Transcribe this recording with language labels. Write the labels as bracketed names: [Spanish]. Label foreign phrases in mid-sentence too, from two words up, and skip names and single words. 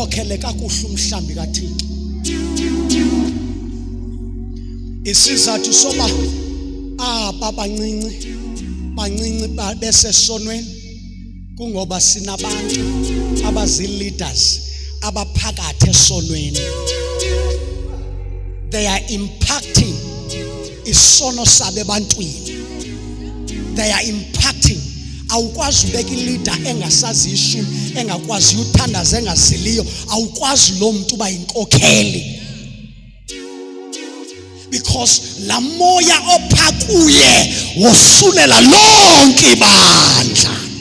[Xhosa] uwamkele kakuhle umhlambi kaThixo. Isizathu soba bancinci besesonweni kungoba sinabantu abazi-leaders abaphakathi esonweni. [English] They are impacting [Xhosa] isono sabe bantwini. [English] They are impacting. [Xhosa] Awukwazi ubeka i-leader engasazi ishumi, engakwazi uthandaza, engaziliyo. Awukwazi lo muntu uba inkokheli. Because la moya ophakuye wosulela lonke ibandla.